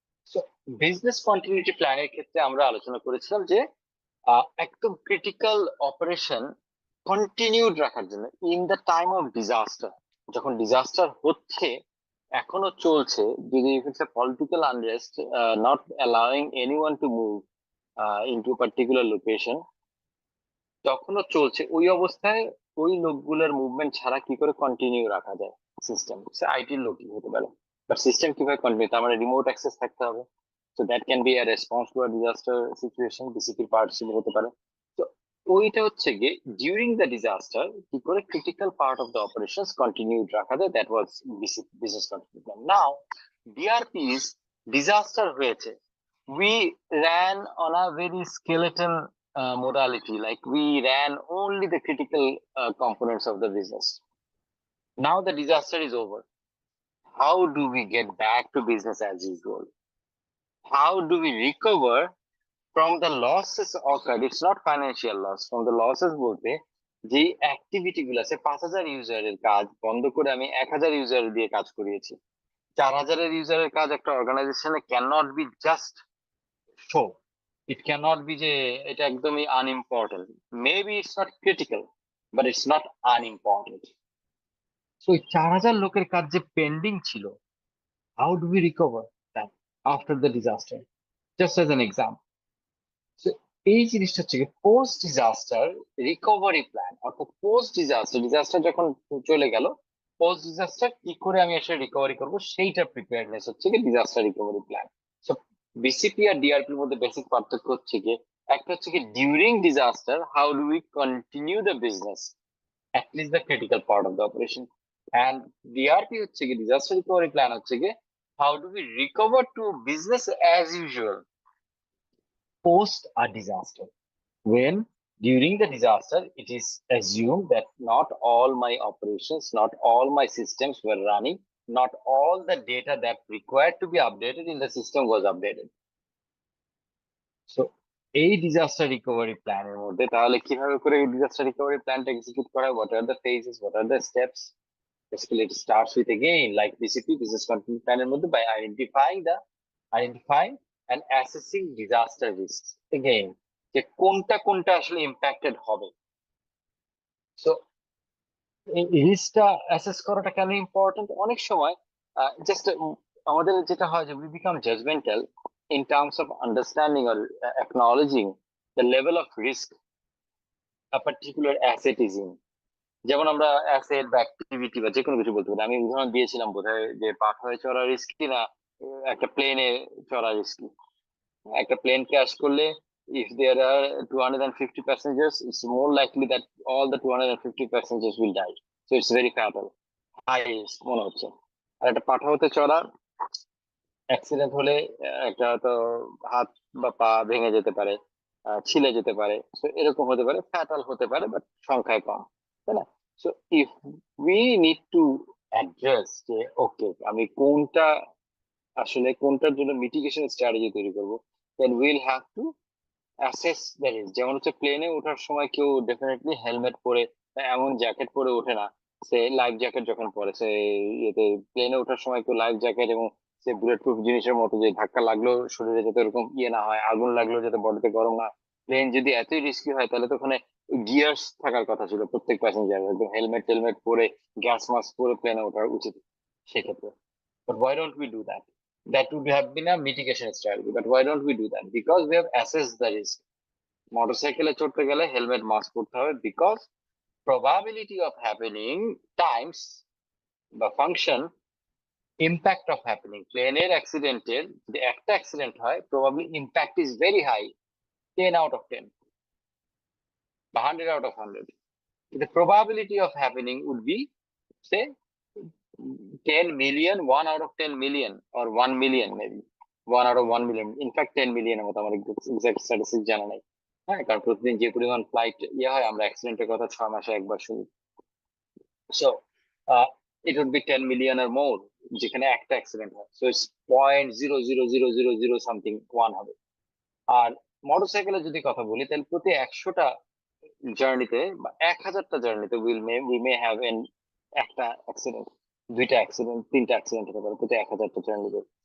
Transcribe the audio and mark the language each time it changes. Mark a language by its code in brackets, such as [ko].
[bn] So business continuity প্ল্যানের ক্ষেত্রে আমরা আলোচনা করেছিলাম যে একদম ক্রিটিক্যাল অপারেশন কন্টিনিউড রাখার জন্য in the time of disaster, যখন ডিজাস্টার হচ্ছে, এখনো চলছে, যদি it's a political unrest not allowing anyone to move into particular location, তখনও চলছে, ওই অবস্থায় ওই লোকগুলোর মুভমেন্ট ছাড়া কি করে কন্টিনিউ রাখা যায় সিস্টেম, সে আইটির লোকই হতে পারে, বাট সিস্টেম কিভাবে কন্টিনিউ, তার মানে রিমোট অ্যাক্সেস থাকতে হবে। [en] so that can be a response to a disaster situation, [bn] বিসিপির participate হতে পারে। তো ওইটা হচ্ছে গিয়ে [en] during the disaster [bn] কি করে critical [en] part of the operations [bn] continue রাখা যায়, [en] That was business continue plan. Now DRP is [bn] disaster হয়েছে, [en] we ran on a very skeleton modality, like we ran only the critical components of the business. Now the disaster is over. How do we get back to business as usual? How do we recover from the losses occurred? It's not financial loss, from the losses [bn] বলতে যে activity গুলো আছে, 5,000 ইউজারের কাজ বন্ধ করে আমি 1,000 user দিয়ে কাজ করিয়েছি। 4,000 ইউজারের কাজ একটা অর্গানাইজেশনে [en] can not be just show, it cannot be [bn] যে এটা একদমই unimportant, [en] Maybe it's not critical but it's not unimportant. So [bn] ওই 4,000 লোকের কাজ যে পেন্ডিং ছিল, [en] How do we recover that after the disaster, just as an example. [bn] So এই জিনিসটা হচ্ছে পোস্ট ডিজাস্টার রিকভারি প্ল্যান, অর্থাৎ পোস্ট ডিজাস্টার, ডিজাস্টার যখন চলে গেল, পোস্ট ডিজাস্টার কি করে আমি এসে রিকভারি করবো সেইটা প্রিপেয়ারনেস হচ্ছে কি disaster recovery plan. So BCP আর ডিআরপির মধ্যে বেসিক পার্থক্য হচ্ছে কি, [en] একটা [bn] হচ্ছে কি [en] During disaster how do we continue the business at least the critical part of the operation, and DRP হচ্ছে কি disaster recovery plan হচ্ছে কি how do we recover to business as usual post a disaster, when during the disaster it is assumed that not all my operations, not all my systems were running, not all the data that required to be updated in the system was updated. [bn] So এই disaster recovery প্ল্যানের মধ্যে তাহলে কিভাবে করে এই disaster recovery প্ল্যানটা execute করা, [en] what are the phases, what are the steps? Basically it starts with again like BCP, business continuity plan [bn] এর মধ্যে [en] by identifying and assessing disaster risks, again [bn] যে কোনটা কোনটা আসলে ইম্প্যাক্টেড হবে। সো এই রিস্কটা অ্যাসেস করাটা কেন ইম্পর্টেন্ট, অনেক সময় জাস্ট আমাদের যেটা হয় যে [en] we become judgmental in terms of understanding or acknowledging the level of risk a particular asset is in। [bn] যেমন আমরা অ্যাসেট বা অ্যাক্টিভিটি বা যে কোনো কিছু বলতে পারি, আমি উদাহরণ দিয়েছিলাম বোধহয় যে পাখায় চড়া রিস্কি না একটা প্লেনে চড়া রিস্কি। একটা প্লেন ক্র্যাশ করলে [en] if there are 250 passengers, it's more likely that all the 250 passengers will die, so it's very fatal, high risk [bn] মনে হচ্ছে। আর একটা পাঠাওতে চড়া অ্যাক্সিডেন্ট হলে একটা তো হাত বা পা ভেঙে যেতে পারে, ছিলে যেতে পারে, তো এরকম হতে পারে, ফ্যাটাল হতে পারে, বাট সংখ্যায় কম, তাই না? [en] so if we need to address [bn] যে ওকে আমি কোনটা আসলে কোনটার জন্য মিটিগেশন স্ট্র্যাটেজি তৈরি করবো, [en] Then will have to assess the risk. [bn] যেমন হচ্ছে প্লেনে ওঠার সময় কেউ ডেফিনেটলি হেলমেট পরে বা এমন জ্যাকেট পরে ওঠে না, সে লাইফ জ্যাকেট যখন পরে সে ইয়েতে প্লেনে ওঠার সময় কেউ লাইফ জ্যাকেট এবং সে বুলেট প্রুফ জিনিসের মতো যে ধাক্কা লাগলো শরীরে যাতে এরকম ইয়ে না হয়, আগুন লাগলো যাতে বডিতে গরম না। প্লেন যদি এতই রিস্কি হয় তাহলে তো ওখানে গিয়ার্স থাকার কথা ছিল প্রত্যেক প্যাসেঞ্জার, একদম হেলমেট টেলমেট পরে গ্যাস মাস্ক পরে প্লেনে ওঠা উচিত সেক্ষেত্রে। [en] But why don't we do that? That would have been a mitigation strategy, but why don't we do that? Because we have assessed the risk. [bn] মোটরসাইকেলে চড়তে গেলে হেলমেট মাস্ক পরতে হবে, [en] because probability of happening times [bn] বা function [en] impact of happening [bn] প্লেনের অ্যাক্সিডেন্টের যদি একটা অ্যাক্সিডেন্ট হয় [en] probably impact is very high, [bn] 10 out of 10 বা 100 out of 100. [en] The probability of happening would be say 10 million, 1 out of 10 million, or 1 million maybe, 1 out of 1 million, in fact 10 million [bn] এর মতো আমার exact statistics জানা নাই। হ্যাঁ, কারণ প্রতিদিন যে পরিমাণ ফ্লাইট ইয়ে হয় আমরা অ্যাক্সিডেন্টের কথা 6 মাসে একবার শুনি। [en] so it would be 10 million or more [bn] যেখানে একটা অ্যাক্সিডেন্ট হয়, [en] So it's 0.00000 something 1 হবে। [bn] আর মোটরসাইকেলে যদি কথা বলি তাহলে প্রতি 100টা জার্নিতে বা 1,000টা জার্নিতে [en] we may have [bn] একটা অ্যাক্সিডেন্ট, দুইটা অ্যাক্সিডেন্ট, তিনটা অ্যাক্সিডেন্ট হতে পারে প্রতি 1,000টা জার্নিতে।